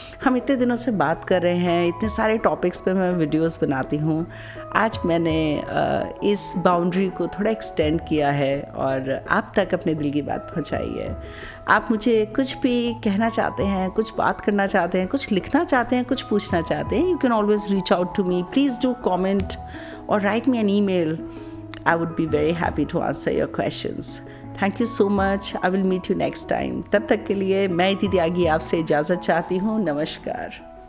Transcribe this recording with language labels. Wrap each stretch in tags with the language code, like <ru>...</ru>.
<hi>हम इतने दिनों से बात कर रहे हैं, इतने सारे टॉपिक्स पे मैं वीडियोस बनाती हूँ। आज मैंने इस बाउंड्री को थोड़ा एक्सटेंड किया है और आप तक अपने दिल की बात पहुँचाई है। आप मुझे कुछ भी कहना चाहते हैं, कुछ बात करना चाहते हैं, कुछ लिखना चाहते हैं, कुछ पूछना चाहते हैं,</hi> <en>You can always reach out to me. Please do comment or write me an email. I would be very happy to answer your questions. Thank you so much. I will meet you next time.</en> <hi>तब तक के लिए मैं इति त्यागी आपसे इजाज़त चाहती हूँ। नमस्कार।</hi>